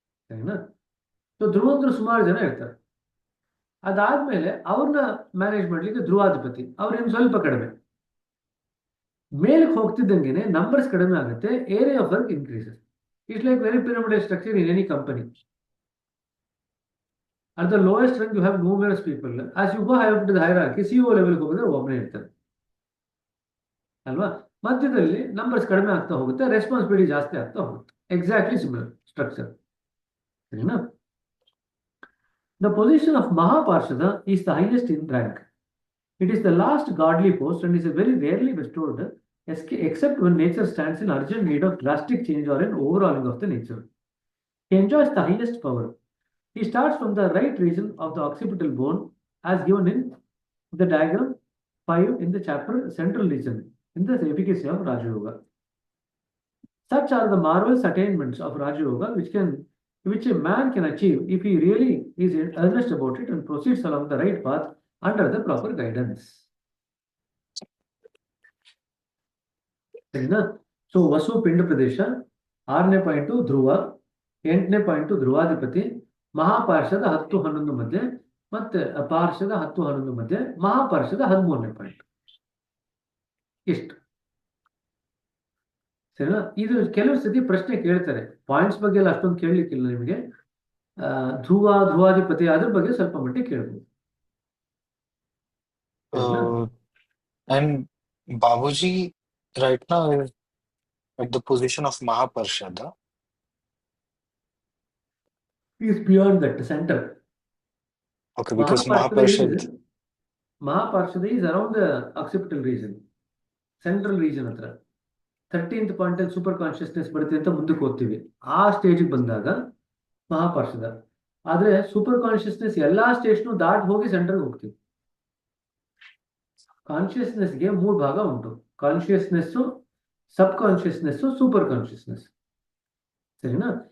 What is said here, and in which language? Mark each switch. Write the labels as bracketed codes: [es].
[kn] ಸರಿನಾ? ಸೊ ಧ್ರುವಂದ್ರು ಸುಮಾರು ಜನ ಇರ್ತಾರೆ. ಅದಾದ್ಮೇಲೆ ಅವ್ರನ್ನ ಮ್ಯಾನೇಜ್ ಮಾಡ್ಲಿಕ್ಕೆ ಧ್ರುವಾಧಿಪತಿ ಅವ್ರೇನು ಸ್ವಲ್ಪ ಕಡಿಮೆ. ಮೇಲಕ್ಕೆ ಹೋಗ್ತಿದ್ದಂಗೆನೆ ನಂಬರ್ಸ್ ಕಡಿಮೆ ಆಗುತ್ತೆ, [en] Area of work increases. It's like very pyramidal structure in any company. At the lowest rank, you have numerous people. As you go higher up to the hierarchy, CEO [kn] ಲೆವೆಲ್ಗೆ ಹೋಗಿದ್ರೆ ಒಬ್ಬನೇ ಇರ್ತಾರೆ ಅಲ್ವಾ? ಮಧ್ಯದಲ್ಲಿ ನಂಬರ್ಸ್ ಕಡಿಮೆ ಆಗ್ತಾ ಹೋಗುತ್ತೆ, ರೆಸ್ಪಾನ್ಸಿಬಿಲಿಟಿ ಜಾಸ್ತಿ ಆಗ್ತಾ ಹೋಗುತ್ತೆ. [en] Exactly similar structure. [kn] ಸರಿನಾ? [en] The position of Mahaparshada is the highest in rank. It is the last godly post and is very rarely bestowed except when nature stands in urgent need of drastic change or an overhauling of the nature. He enjoys the highest power. He starts from the right region of the occipital bone as given in the diagram 5 in the chapter Central Region in the efficacy of Raja Yoga. Such are the marvelous attainments of Raja Yoga which a man can achieve if he really is earnest about it and proceeds along the right path under the proper guidance. [kn] ಸರಿನಾ? So ವಸು ಪಿಂಡ ಪ್ರದೇಶ, 6ನೇ point ಧ್ರುವ, 8ನೇ point ಧ್ರುವಾಧಿಪತಿ, ಮಹಾಪಾರ್ಷದ 10-11 ಮಧ್ಯೆ, ಮತ್ತೆ ಪಾರ್ಷದ 10-11 ಮಧ್ಯೆ, ಮಹಾಪಾರ್ಷದ 13ನೇ point. ಇಷ್ಟು. ಸರಿನಾ? ಇದು ಕೆಲವು ಸತಿ ಪ್ರಶ್ನೆ ಕೇಳ್ತಾರೆ, ಪಾಯಿಂಟ್ಸ್ ಬಗ್ಗೆ ಎಲ್ಲ ಅಷ್ಟೊಂದು ಕೇಳಲಿಕ್ಕಿಲ್ಲ ನಿಮಗೆ. ಧ್ರುವಾಧಿಪತಿ ಅದ್ರ ಬಗ್ಗೆ ಸ್ವಲ್ಪ ಮಟ್ಟಿಗೆ ಕೇಳ್ಬೋದು. [en] And Babuji right now is at the position of Mahaparshada. He is beyond that center. Okay, because Mahaparshada is around the occipital region, central region [kn] ಹತ್ರ. 13th ಪಾಯಿಂಟ್ ಅಲ್ಲಿ ಸೂಪರ್ ಕಾನ್ಶಿಯಸ್ನೆಸ್ ಬರುತ್ತೆ ಅಂತ ಮುಂದಕ್ಕೆ ಹೋಗ್ತೀವಿ. ಆ ಸ್ಟೇಜ್ಗೆ ಬಂದಾಗ ಮಹಾಪಾರ್ಷದ. ಆದ್ರೆ ಸೂಪರ್ ಕಾನ್ಶಿಯಸ್ನೆಸ್ ಎಲ್ಲಾ ಸ್ಟೇಜ್ನು ದಾಟ್ ಹೋಗಿ ಸೆಂಟರ್ಗೆ ಹೋಗ್ತೀವಿ. ಕಾನ್ಶಿಯಸ್ನೆಸ್ಗೆ 3 ಭಾಗ ಉಂಟು: ಕಾನ್ಶಿಯಸ್ನೆಸ್, ಸಬ್ ಕಾನ್ಶಿಯಸ್ನೆಸ್, ಸೂಪರ್ ಕಾನ್ಶಿಯಸ್ನೆಸ್. ಸರಿನಾ?